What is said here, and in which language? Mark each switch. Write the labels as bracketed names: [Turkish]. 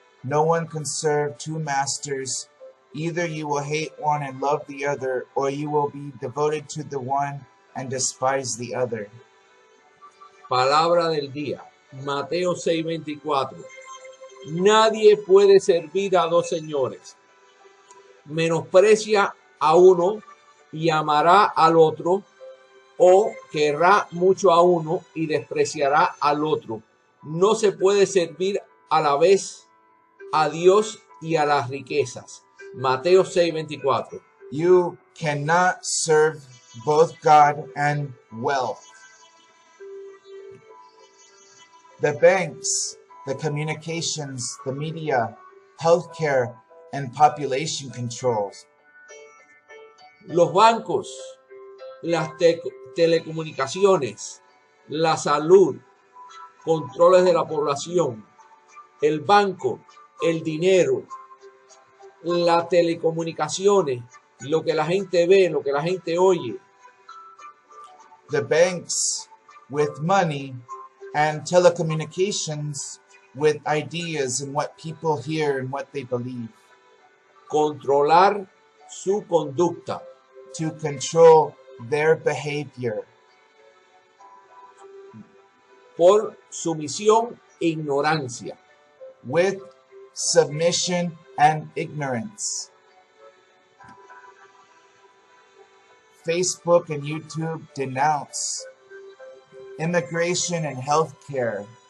[English] No one can serve two masters. Either you will hate one and love the other, or you will be devoted to the one and despise the other. [Spanish] Palabra del día, Mateo 6:24. Nadie puede servir a dos señores. Menosprecia a uno y amará al otro, o querrá mucho a uno y despreciará al otro. No se puede servir a la vez a Dios y a las riquezas. Mateo 6:24. [English] You cannot serve both God and wealth. The banks, the communications, the media, healthcare, and population controls. [Spanish] Los bancos, las telecomunicaciones, la salud, controles de la población, el banco, el dinero, las telecomunicaciones, lo que la gente ve, lo que la gente oye. [English] The banks with money and telecommunications with ideas and what people hear and what they believe. [Spanish] Controlar su conducta. [English] To control their behavior. [Spanish] Por sumisión e ignorancia. [English] With submission and ignorance. Facebook and YouTube denounce immigration and healthcare.